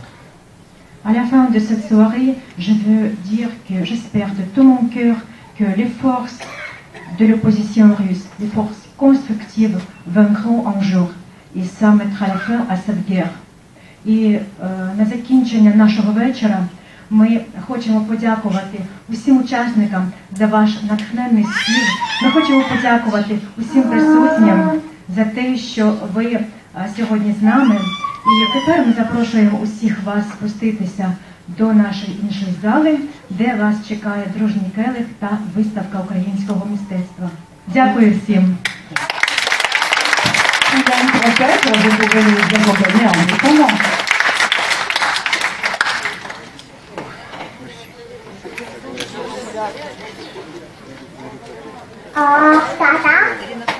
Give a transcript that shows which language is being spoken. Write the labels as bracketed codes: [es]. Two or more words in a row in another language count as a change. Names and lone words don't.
[fr] À la fin de cette soirée, je veux dire que j'espère de tout mon cœur que les forces de l'opposition russe, les forces constructives, vaincront un jour. Et ça mettra la fin à cette guerre. [uk] І на закінчення нашого вечора ми хочемо подякувати усім учасникам за ваш натхненний спів. Ми хочемо подякувати усім присутнім за те, що ви сьогодні з нами. І тепер ми запрошуємо усіх вас спуститися до нашої іншої зали, де вас чекає дружній келих та виставка українського мистецтва. Дякую всім! [fr] Vous pouvez nous accompagner en attendant. Tata.